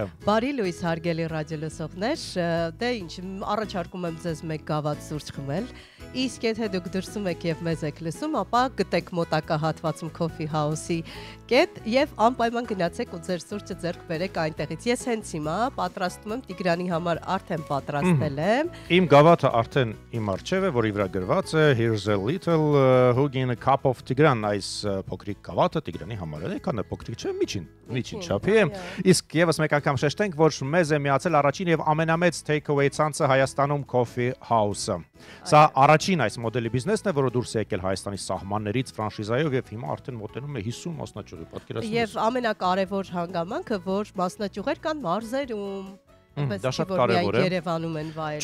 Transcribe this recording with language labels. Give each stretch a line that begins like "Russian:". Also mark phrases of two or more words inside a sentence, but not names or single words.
Armenian: Բարի լույս հարգելի ռադիոլսողներ, դե ինչ, առաջարկում եմ ձեզ մեկ գավաթ սուրճ խմել, իսկ եթե դուք դրսում եք եւ մեզ եք լսում, ապա գտեք մոտակա հատվածում Coffee House-ի կետ եւ անպայման գնացեք ու ձեր սուրճը ձեռք բերեք այնտեղից։ Ես հենց հիմա պատրաստում եմ Տիգրանի համար արդեն պատրաստել եմ։ Իմ գավաթը արդեն իմ առջև է, որի վրա գրված է
English: Here's a little Hugin cup of Tigran,
Armenian: այս փոքրիկ գավաթը Տիգրանի համար է, քան փոքրիկ չէ, միջին չափի է։ Իսկ եւս մեկ անգամ շեշտենք, որ մեզ է միացել առաջին եւ ամենամեծ take-away ցանցը Հայաստանում Coffee House-ը։ Սա առաջին այս մոդելի բիզնեսն է, որը դուրս է եկել Հայաստանի սահմաններից ֆրանշիզայով եւ հիմա արդեն մոտենում է 50 մասնաճյուղի, պատկերացնում եք։ Եվ ամենակարևոր հանգամանքը, որ մասնաճյուղեր կան մարզերում։ Դա շատ կարևոր է։ Երևանում են վայրում։